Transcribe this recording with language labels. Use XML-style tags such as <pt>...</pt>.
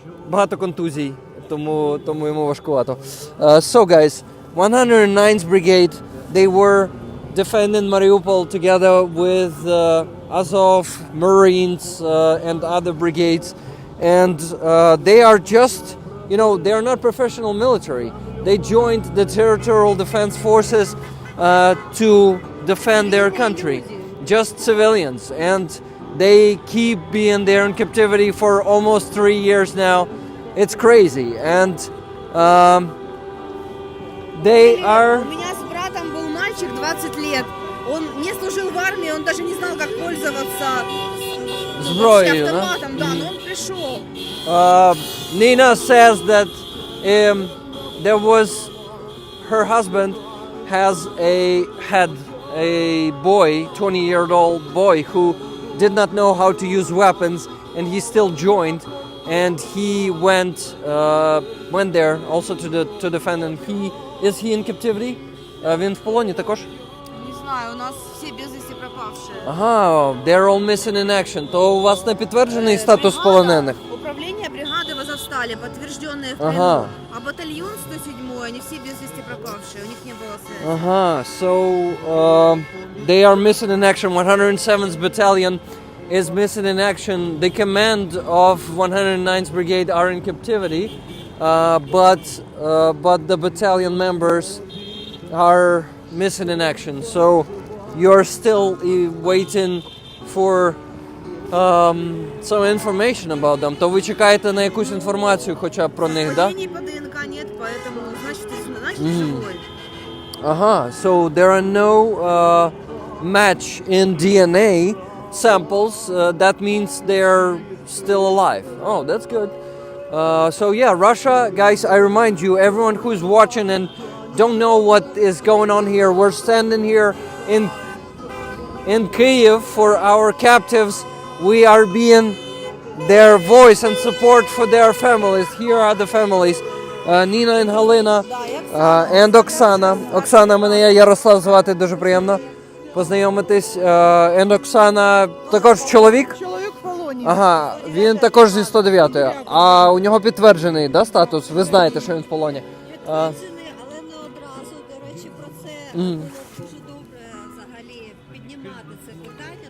<uk>Багато контузій, тому йому важкувато.</uk> <en>So guys, 109th Brigade, they were defending Mariupol together with Azov, Marines, and other brigades. And they are just, they are not professional military. They joined the territorial defense forces to defend their country. Just civilians. And they keep being there in captivity for almost 3 years now. It's crazy. And they are...</en> <ru>У меня с братом был мальчик 20 лет. Он не служил в армии, он даже не знал, как пользоваться</ru> <uk>зброєю,</uk> <ru>автоматом, да, но он пришел.</ru> <en>Nina says that there was her husband had a boy, 20-year-old boy, who did not know how to use weapons, and he still joined, and he went there also to defend. And is he in captivity?</en> <uk>Він в полоні також?</uk> <ru>Не знаю, у нас все без вести пропавшие.</ru> <en>Ага, they're all missing in action.</en> <uk>То у вас не підтверджений статус полонених?</uk> <ru>Управление бригады в Азовстале, подтвержденные в плену. Ага. А батальон 107, они все без вести пропавшие, у них не было связи.</ru> <en>Ага, so they are missing in action. 107th Battalion is missing in action. The command of 109th Brigade are in captivity, but the battalion members are missing in action. So you're still waiting for some information about them.</en> <uk>То ви чекаєте на якусь інформацію хоча б про них, да?</uk> <ru>Совпадений по ДНК нет, поэтому значит живой.</ru> <en>Ага, so there are no match in DNA samples. That means they're still alive. Oh, that's good. So yeah, Russia, guys, I remind you, everyone who's watching and don't know what is going on here, we're standing here in Kyiv for our captives. We are being their voice and support for their families. Here are the families. Nina and Helena and Oksana.</en> <uk>Оксана, мене я Ярослав звати, дуже приємно познайомитись. And Оксана також чоловік? Чоловік в полоні. Ага, він також зі 109-ї. А у нього підтверджений, да, статус? Ви знаєте, що він в полоні? Підтверджений, але не одразу. До речі, про це було дуже добре взагалі піднімати це питання,</uk>